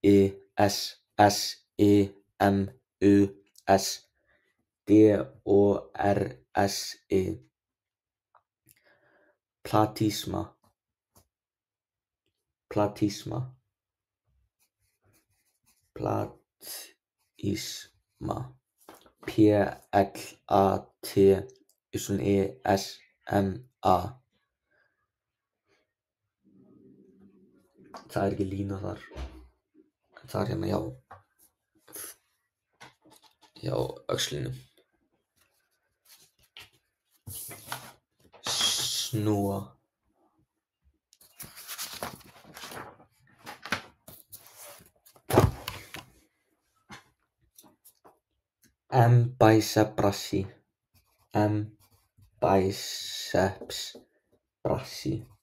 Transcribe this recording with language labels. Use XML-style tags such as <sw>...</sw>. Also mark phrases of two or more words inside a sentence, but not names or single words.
<la>Simus, Dorsi, Platisma, Platysma.</la> <is>Það er ekki lína þar. Það er hérna hjá öxlinum. Snúa.</is> <la>Biceps brassi.</la>